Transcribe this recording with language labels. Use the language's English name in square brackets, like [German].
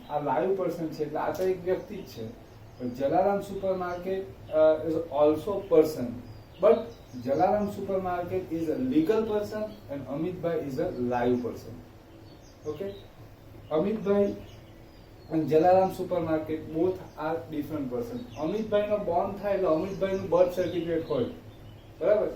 [Gujarati] આ live person છે એટલે આ તો એક વ્યક્તિ જ છે. પણ [English] Jalaram supermarket is also person but Jalaram supermarket is a legal person and Amitbhai is a live person. Okay, Amitbhai and Jalaram Supermarket both are different person. [Gujarati] Amitbhai no Born થાય એટલે અમિતભાઈ નું બર્થ સર્ટિફિકેટ હોય, બરાબર?